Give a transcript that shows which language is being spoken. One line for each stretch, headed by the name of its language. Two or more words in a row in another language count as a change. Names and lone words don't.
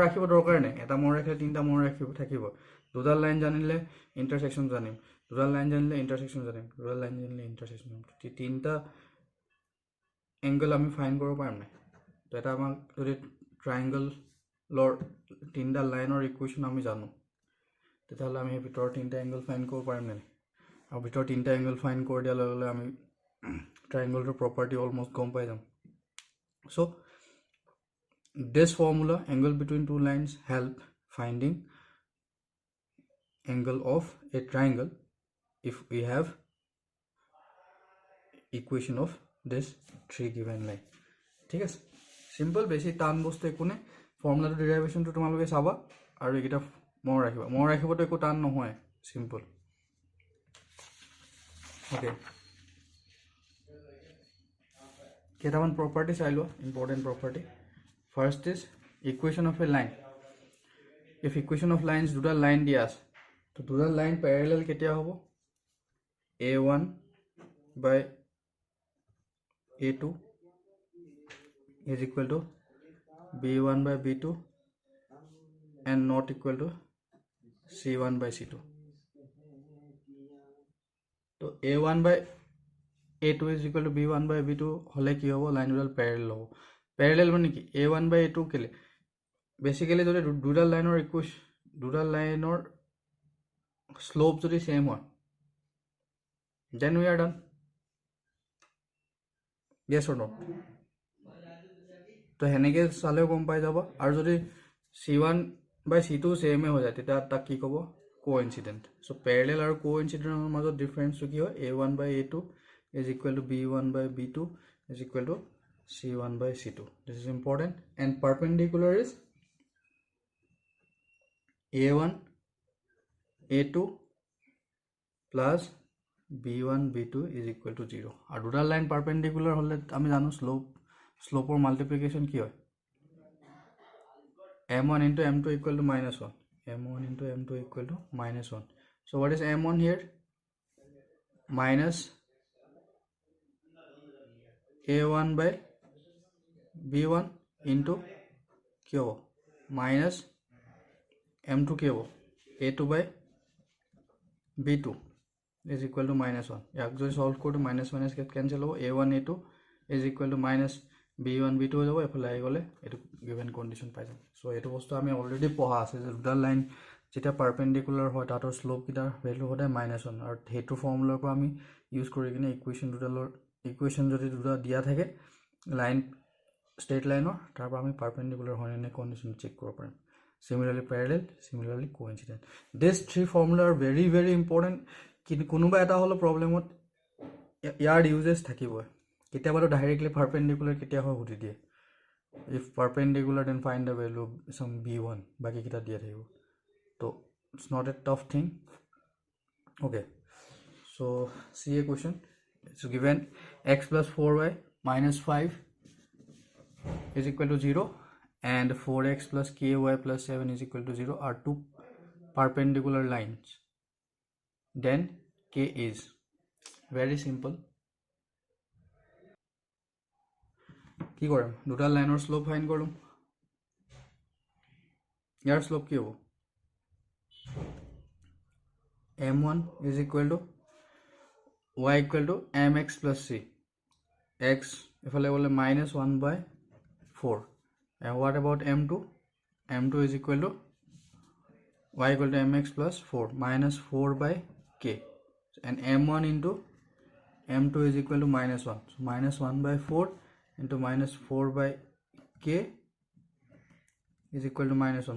Assamese: এটা মনত ৰাখিলে তিনিটা মনত ৰাখিব থাকিব. দুডাল লাইন জানিলে ইণ্টাৰসেকশ্যন জানিম, দুডাল লাইন জানিলে ইণ্টাৰসেকশ্যন জানিম, দুডাল লাইন জানিলে ইণ্টাৰসেকশ্যন জানিম, তিনিটা এংগল আমি ফাইন কৰিব পাৰিম নাই? তো এটা আমাক যদি ট্ৰাইংগলৰ তিনিটা লাইনৰ ইকুৱেশ্যন আমি জানো, তেতিয়াহ'লে আমি সেই ভিতৰৰ তিনিটা এংগল ফাইন কৰিব পাৰিম নাই? আৰু ভিতৰৰ তিনিটা এংগল ফাইন কৰি দিয়াৰ লগে লগে আমি ট্ৰাইংগলটোৰ প্ৰপাৰ্টি অলমষ্ট গম পাই যাম। চ'
English: this formula, angle between two lines, help finding angle of a triangle if we have equation of this three given line.
Assamese: ঠিক আছে, সিম্পল, বেছি টান বস্তু একো নাই। ফৰ্মুলাটো ডেৰিভেশ্যনটো তোমালোকে চাবা আৰু এইকেইটা মনত ৰাখিবতো একো টান নহয়, সিম্পল। অ'কে, কেইটামান প্ৰপাৰ্টি চাই লোৱা,
English: important property. First is equation of a line. If equation of lines
Assamese: দুটা লাইন দিয়া আছে, তো দুটা লাইন প্যাৰেলাল কেতিয়া হ'ব?
English: A1 by A2 is equal to B1 by B2 and not equal to C1 by C2. তো A1 by A2 is equal to B1 by B2
Assamese: হলে কি হ'ব? লাইন দুডাল প্যাৰেলাল হ'ব। প্যাৰেলাল মানে কি?
English: A1 by A2 কেলে?
Assamese: বেসিক্যালি যদি দুডাল লাইনৰ স্লোপ যদি সেম হয়,
English: then we are done. Yes or no?
Assamese: তো হেনেকে চালেও গম পাই যাব। আৰু যদি
English: C1 by C2
Assamese: সেমে হৈ যায়, তেতিয়া তাক কি ক'ব? কোইনসিডেন্ট। সো প্যাৰেলাল আৰু কোইনসিডেন্টৰ মাজত ডিফাৰেন্সটো কি হয়?
English: A1 by A2 is equal to B1 by B2 is equal to C1 by C2. This is important. And perpendicular is A1 A2 plus B1 B2 is equal to 0.
Assamese: আৰু দুটা লাইন পারপেন্ডিকুলার হলে আমি জানো স্লোপৰ মাল্টিপ্লিকেশন কি হয়?
English: m1 into m2 equal to -1. m1 into m2 equal to -1. So what is m1 here? Minus a1 by b1 into
Assamese: কি হ'ব?
English: Minus m2
Assamese: কি হ'ব?
English: a2 by b2 is equal to -1.
Assamese: ইয়াক যদি সলভ কৰোঁ
English: minus minus
Assamese: কেনসেল হ'ব।
English: a1 a2 is equal to minus b1 b2
Assamese: হৈ যাব। এফালে আহি গ'লে এইটো
English: given condition
Assamese: পাই যাম। চ' এইটো বস্তু আমি অলৰেডি পঢ়া আছে যে দুটা লাইন যেতিয়া পাৰপেণ্ডিকুলাৰ হয় তাহাঁতৰ শ্লোপকেইটাৰ ভেলু সদায় -1, আৰু সেইটো ফৰ্মুলাৰ পৰা আমি ইউজ কৰি কিনে ইকুৱেশ্যন যদি দুটা দিয়া থাকে লাইন ষ্ট্ৰেইট লাইনৰ, তাৰ পৰা আমি পাৰপেণ্ডিকুলাৰ হয় নে
English: condition check
Assamese: কৰিব পাৰিম।
English: Similarly parallel, similarly coincident. These three formula are very very important.
Assamese: কিন্তু কোনোবা এটা হলো প্ৰবলেমত ইয়াৰ ইউজেছ থাকিবই। কেতিয়াবাতো ডাইৰেক্টলি পাৰপেণ্ডিকুলাৰ কেতিয়া হয় সুধি দিয়ে।
English: If perpendicular then find the value of some
Assamese: b1, বাকি কেইটা দিয়া থাকিব।
English: তো It's not a tough thing. Okay, so see a question. It's given x plus 4y minus 5 is equal to 0 and 4x plus ky plus 7 is equal to 0 are two perpendicular lines. Then k is very simple.
Assamese: কি কৰিম? দুটা লাইনৰ স্লোপ ফাইন কৰিম। ইয়াৰ স্লোপ কি হ'ব?
English: m1 is equal to y equal to mx plus c.
Assamese: x এফালে গ'লে -1 by 4.
English: And what about m2? m2 is equal to y equal to mx plus 4 minus 4 by k. And m1 into m2 is equal to -1. So -1 by 4 into -4 by k is equal to -1.